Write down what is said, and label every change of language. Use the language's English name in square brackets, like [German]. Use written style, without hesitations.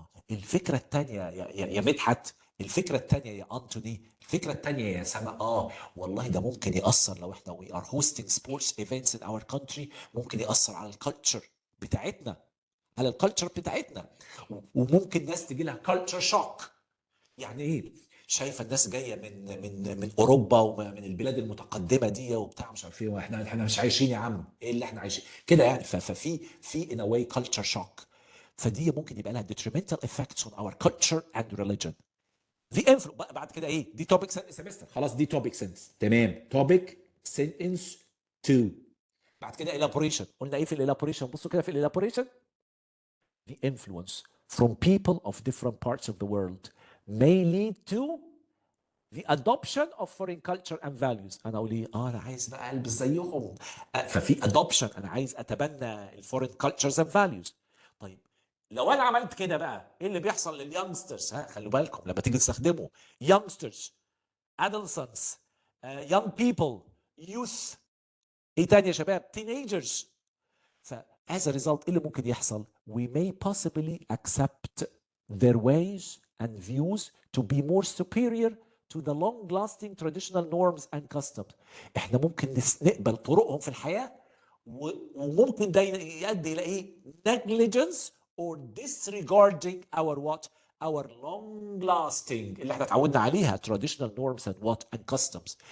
[Arabic] الفكره الثانيه يا مدحت، الفكره الثانيه يا انتوني، الفكره الثانيه يا سما والله ده ممكن ياثر لو احنا [English] we are hosting sports events in our country، [Arabic] ممكن ياثر على الكالتشر بتاعتنا، على الكالتشر بتاعتنا، وممكن ناس تجي لها كالتشر شوك. يعني ايه؟ شايفه الناس جايه من اوروبا ومن البلاد المتقدمه دي وبتاع مش عارف ايه، واحنا مش عايشين يا عم، ايه اللي احنا عايشين كده يعني. ففي [English] in a way culture shock، [Arabic] فدي ممكن يبقى لها [English] detrimental effects on our culture and religion. The influence [Arabic] بعد كده ايه؟ دي topic sentence semester، خلاص دي topic sentence تمام. topic sentence 2 بعد كده elaboration. قلنا ايه في الelaboration؟ بصوا كده في الelaboration. [English] The influence from people of different parts of the world may lead to the adoption of foreign culture and values. [Arabic] انا اقول ايه؟ انا عايز بقى البس زيهم، ففي adoption، انا عايز اتبنى الفورين [English] cultures and values. [Arabic] طيب لو انا عملت كده بقى ايه اللي بيحصل لليونجسترز؟ خلوا بالكم لما تيجي تستخدموا [English] youngsters adolescents young people youth، [Arabic] ايه تاني يا شباب؟ teenagers. [English] as a result [Arabic] ايه اللي ممكن يحصل؟ [English] we may possibly accept their ways and views to be more superior to the long-lasting traditional norms and customs. [Arabic] احنا ممكن نقبل طرقهم في الحياة، وممكن ده يؤدي الى ايه؟ [English] negligence or disregarding our what? our long-lasting [Arabic] اللي احنا اتعودنا عليها [English] traditional norms and what and customs.